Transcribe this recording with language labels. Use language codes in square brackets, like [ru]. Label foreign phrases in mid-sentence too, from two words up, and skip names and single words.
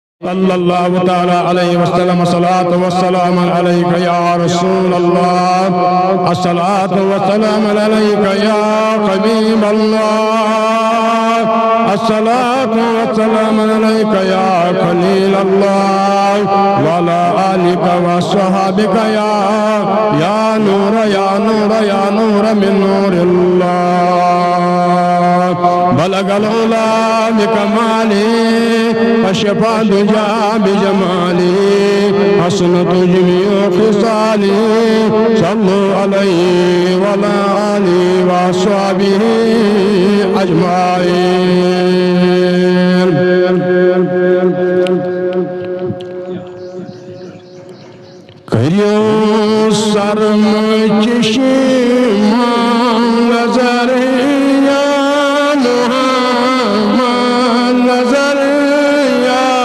[ar] صلى الله تعالى عليه وسلم الصلاة والسلام عليك يا رسول الله الصلاة والسلام عليك يا حبيب الله الصلاة والسلام عليك يا خليل الله وعلى آلك وأصحابك يا نور يا نور يا نور من نور الله بلغ العلى بكماله كشف الدجى بجماله حسنت جميع خصاله صلوا عليه وعلى آله وأصحابه أجمعين. [pa] کریو سرم چشمہ نظر یا محمد نظر یا